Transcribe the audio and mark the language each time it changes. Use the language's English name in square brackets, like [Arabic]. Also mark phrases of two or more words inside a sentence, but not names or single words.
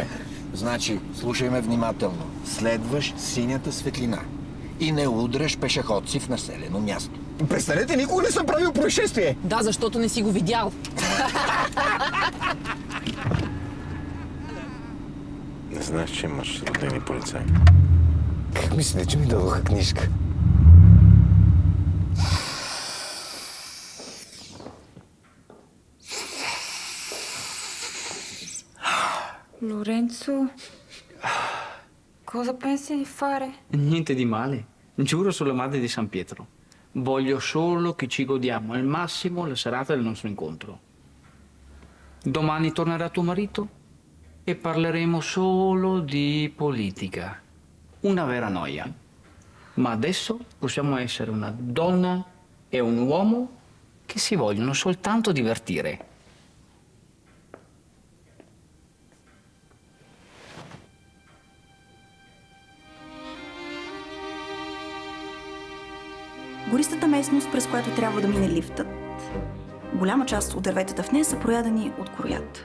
[Bulgarian] Значи, слушай внимателно. Следваш синята светлина и не удряш пешеходци в населено място. Престанете, никога не съм правил происшествие. Да, защото не си го видял. Не знаеш, че имаш родени полицаи. Как мислите, че ми дадоха книжка? [Italian] Lorenzo, cosa pensi di fare? Niente di male, giuro sulla madre di San Pietro. Voglio solo che ci godiamo al massimo la serata del nostro incontro. Domani tornerà tuo marito e parleremo solo di politica. Una vera noia. Ma adesso possiamo essere una donna e un uomo che si vogliono soltanto divertire. [Bulgarian] Гористата местност, през която трябва да мине лифтът, голяма част от дърветата в нея са проядени от короят.